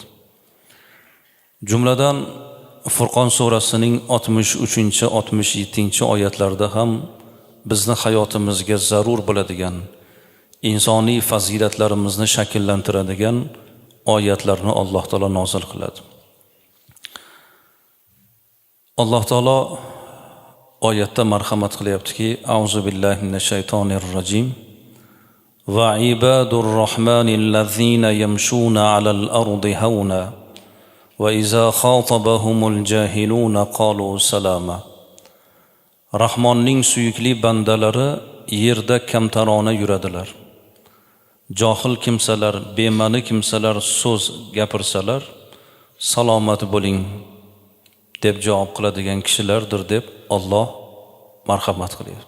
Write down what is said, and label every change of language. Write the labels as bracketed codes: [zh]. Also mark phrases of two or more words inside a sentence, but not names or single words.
[uz] Jumladan Furqon surasining 63-67 oyatlarida ham bizni hayotimizga zarur bo'ladigan, insoniy fazilatlarimizni shakllantiradigan oyatlarni Alloh taolo nozil qiladi. Alloh taolo oyatda marhamat qilyaptiki: [ar] أعوذ بالله من الشيطان الرجيم. وعباد الرحمن الذين يمشون على الأرض هونا وإذا خاطبهم الجاهلون قالوا سلاما. [uz] Rahmonning suyukli bandalari yerda kamtarona yuradilar. Johil kimsalar, bema'ni kimsalar so'z gapirsalar, salomat bo'ling deb javob qiladigan kishilardir deb Alloh marhamat qilyapti.